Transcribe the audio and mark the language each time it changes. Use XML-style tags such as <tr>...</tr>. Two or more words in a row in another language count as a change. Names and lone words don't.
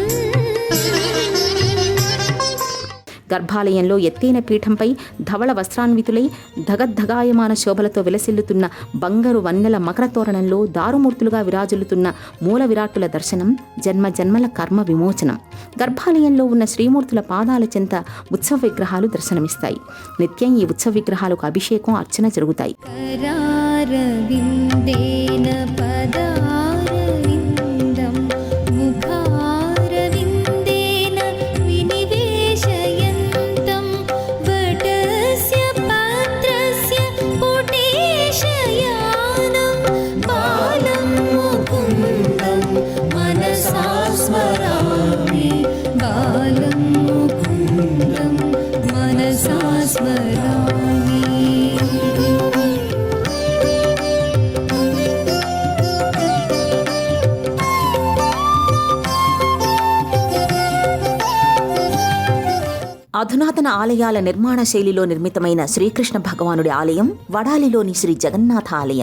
<te>గర్భాలయంలో ఎత్తైన పీఠంపై ధవళ వస్త్రాన్వితులై ధగద్ధగాయమాన శోభలతో విలసిల్లుతున్న బంగారు వన్నెల మకర తోరణంలో దారుమూర్తులుగా విరాజిల్లుతున్న మూల విరాట్టుల దర్శనం జన్మ జన్మల కర్మ విమోచనం. గర్భాలయంలో ఉన్న శ్రీమూర్తుల పాదాల చెంత ఉత్సవ విగ్రహాలు దర్శనమిస్తాయి. నిత్యం ఈ ఉత్సవ విగ్రహాలకు అభిషేకం, అర్చన జరుగుతాయి.</te> <sa>करारविन्देन पदारविन्दं मुखारविन्देन विनिवेशयन्तं वटस्य पात्रस्य पुटेशयानं बालं मुकुन्दं मनसा स्मरामि बालं मुकुन्दं मनसा स्मरामि.</sa> <te>అధునాతన ఆలయాల నిర్మాణ శైలిలో నిర్మితమైన శ్రీకృష్ణ భగవానుడి ఆలయం వడాలిలోని శ్రీ జగన్నాథ ఆలయం.</te>